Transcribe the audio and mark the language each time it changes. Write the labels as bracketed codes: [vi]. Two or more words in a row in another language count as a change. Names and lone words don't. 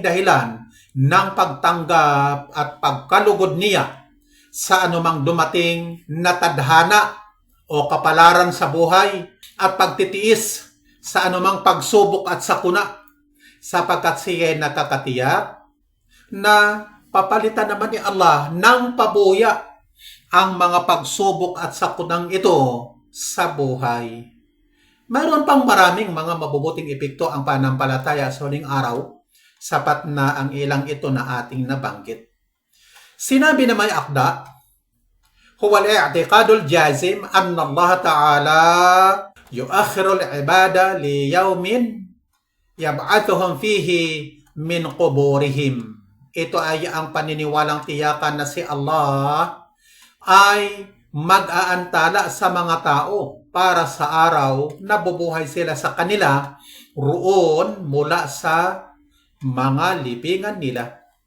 [tl] dahilan ng pagtanggap at pagkalugod niya sa anumang dumating na tadhana o kapalaran sa buhay at pagtitiis sa anumang pagsubok at sakuna, sapagkat siya ay nakakatiyak na papalitan naman ni Allah ng pabuya ang mga pagsubok at sakunang ito sa buhay. Mayroon pang maraming mga mabubuting epekto ang pananampalataya sa huling araw, sapat na ang ilang ito na ating nabanggit. Sinabi na may akda, [ar] هو الاعتقاد الجازم أن الله تعالى يؤخر العباد ليوم يبعثهم فيه من قبورهم. [tl] Ito ay ang paniniwalang tiyakan na si Allah ay mag-aantala sa mga tao para sa araw na bubuhay sila sa kanila roon mula sa mga libingan nila.